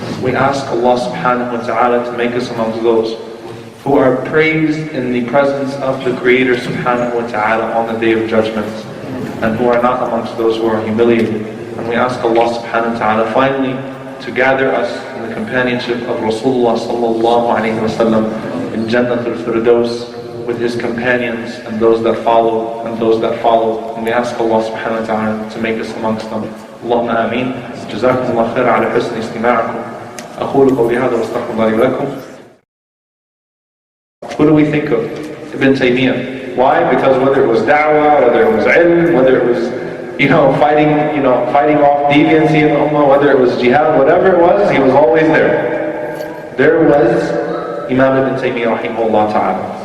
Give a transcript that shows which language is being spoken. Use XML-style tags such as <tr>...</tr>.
<en>We ask Allah subhanahu wa ta'ala to make us amongst those who are praised in the presence of the Creator subhanahu wa ta'ala on the Day of Judgment, and who are not amongst those who are humiliated. And we ask Allah subhanahu wa ta'ala finally to gather us in the companionship of Rasulullah sallallahu alayhi wa sallam in Jannatul Firdaus with his companions and those that follow and those that follow. And we ask Allah subhanahu wa ta'ala to make us amongst them. Allahumma ameen.</en> <ar>جزاكم الله خير على حسن استماعكم. أقول قولي هذا واستغفر الله لي ولكم.</ar> <en>Who do we think of? Ibn Taymiyyah. Why? Because whether it was da'wah, whether it was ilm, whether it was fighting off deviancy in the ummah, whether it was jihad, whatever it was, he was always there. There was Imam Ibn Taymiyyah rahimahullah ta'ala.</en>